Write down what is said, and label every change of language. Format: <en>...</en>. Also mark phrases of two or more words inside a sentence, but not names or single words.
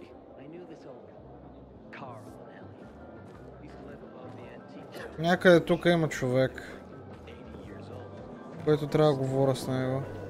<en>I knew this old Carl and Ellie. Used to live above the antique.</en> <bg>Някъде тук има човек, който трябва да говоря с него.</bg>